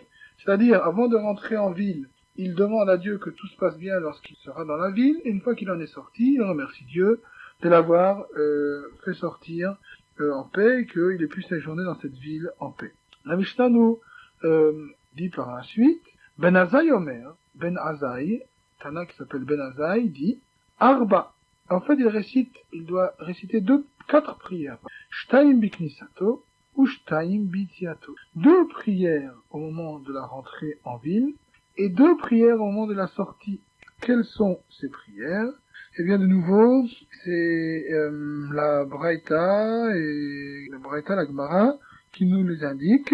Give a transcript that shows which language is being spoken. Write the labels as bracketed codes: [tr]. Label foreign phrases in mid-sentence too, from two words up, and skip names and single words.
[fr] C'est-à-dire, avant de rentrer en ville, il demande à Dieu que tout se passe bien lorsqu'il sera dans la ville, et une fois qu'il en est sorti, il remercie Dieu de l'avoir fait sortir en paix, et qu'il ait pu séjourner dans cette ville en paix. La Mishnah nous dit par la suite, Ben Azai Omer, Ben Azai, Tana qui s'appelle Ben Azai, dit, Arba. En fait, il doit réciter quatre prières. [he] שתים בכניסתו ושתים ביציאתו. [fr] Deux prières au moment de la rentrée en ville et deux prières au moment de la sortie. Quelles sont ces prières? Eh bien, de nouveau, c'est la Braïta et la Gemara qui nous les indiquent.